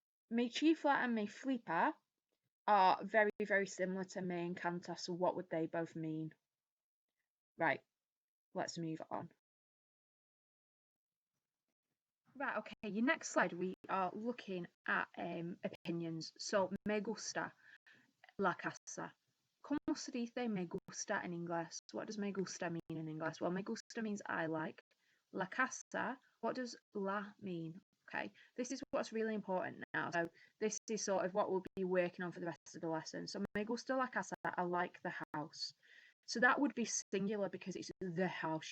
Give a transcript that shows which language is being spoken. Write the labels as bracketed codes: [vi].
[es] Mi chifla [en] and [es] mi flipa [en] are very, very similar to me and Canta, so what would they both mean? Right, let's move on. Right, okay, your next slide, we are looking at opinions. [es] So, me gusta la casa. ¿Cómo se dice me gusta en inglés? [en] What does [es] me gusta [en] mean in English? Well, me gusta means I like. [es] La casa, [en] what does la mean? Okay, this is what's really important now. So this is sort of what we'll be working on for the rest of the lesson. So [es] me gusta la casa, [en] I like the house. So that would be singular because it's the house.